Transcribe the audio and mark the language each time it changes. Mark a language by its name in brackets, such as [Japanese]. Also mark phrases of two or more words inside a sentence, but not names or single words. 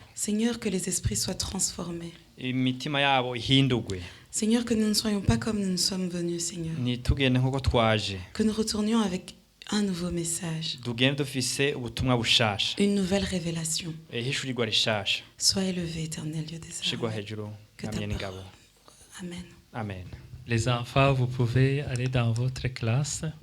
[French] Seigneur, que les esprits soient transformés. [Kinyarwanda] Imitima yabo ihindugwe. [French] Seigneur, que nous ne soyons pas comme nous sommes venus, Seigneur. [Kinyarwanda] Nitugende nkuko twaje. [French] Que nous retournions avec un nouveau message. Une nouvelle révélation. Sois élevé, Éternel Dieu des armées. Que ta parole. Amen. Amen. Les enfants, vous pouvez aller dans votre classe.